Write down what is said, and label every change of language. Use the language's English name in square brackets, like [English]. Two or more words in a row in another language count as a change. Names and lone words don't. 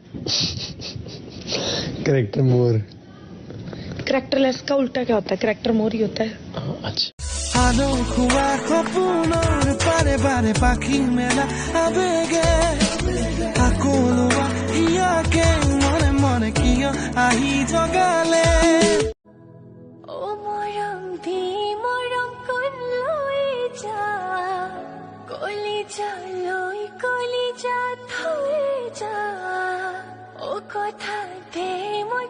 [English] character more [Hindi] करैक्टरलेस का उल्टा क्या होता है [English] character more [Hindi] ही होता है अच्छा [Assamese] আলো খোৱা সপোনৰ পাৰে পাৰে পাখি মেলা আবেগে আকলোৱা ইয়াকে মনে মনে কিয় আহি জগালে ও মৰম ভি মৰম কলৈ যা কলিজা থৈ যা ও কথা দে